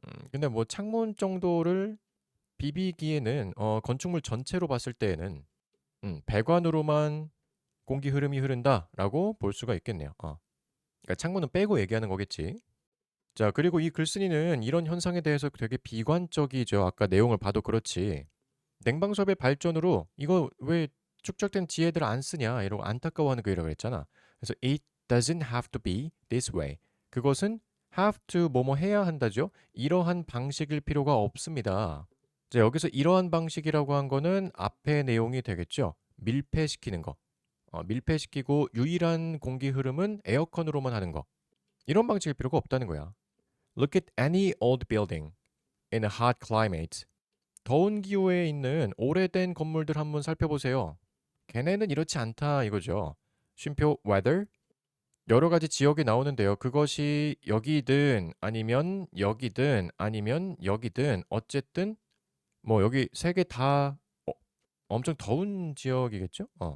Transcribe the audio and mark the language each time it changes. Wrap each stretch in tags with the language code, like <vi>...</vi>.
<ko>근데 뭐 창문 정도를 비비기에는 건축물 전체로 봤을 때에는 배관으로만 공기 흐름이 흐른다라고 볼 수가 있겠네요. 그러니까 창문은 빼고 얘기하는 거겠지. 자, 그리고 이 글쓴이는 이런 현상에 대해서 되게 비관적이죠. 아까 내용을 봐도 그렇지. 냉방수업의 발전으로 이거 왜 축적된 지혜들 안 쓰냐 이러고 안타까워하는 글이라고 그랬잖아. 그래서</ko> <en>it doesn't have to be this way.</en> <ko>그것은 have to 뭐뭐 해야 한다죠. 이러한 방식일 필요가 없습니다. 자, 여기서 이러한 방식이라고 한 거는 앞의 내용이 되겠죠. 밀폐시키는 거. 밀폐시키고 유일한 공기 흐름은 에어컨으로만 하는 거. 이런 방식일 필요가 없다는 거야.</ko> <en>Look at any old building in a hot climate.</en> <ko>더운 기후에 있는 오래된 건물들 한번 살펴보세요. 걔네는 이렇지 않다 이거죠. 쉼표 weather 여러 가지 지역에 나오는데요. 그것이 여기든 아니면 여기든 아니면 여기든 어쨌든 뭐 여기 세 개 다 엄청 더운 지역이겠죠?</ko>